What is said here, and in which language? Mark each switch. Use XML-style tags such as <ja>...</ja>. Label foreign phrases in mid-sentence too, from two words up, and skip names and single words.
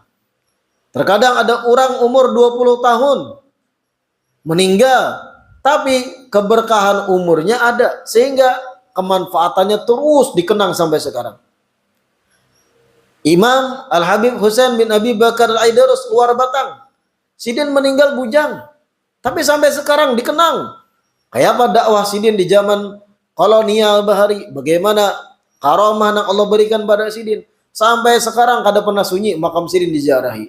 <id>Terkadang ada orang umur 20 tahun meninggal, tapi keberkahan umurnya ada sehingga kemanfaatannya terus dikenang sampai sekarang.</id> <bjn>Imam Al-Habib Husain bin Abi Bakar Al-Aidarus luar Batang, sidin meninggal bujang, tapi sampai sekarang dikenang. Kayak apa dakwah sidin di zaman kolonial bahari, bagaimana karamah yang Allah berikan pada sidin. Sampai sekarang kada pernah sunyi makam sidin diziarahi.</bjn>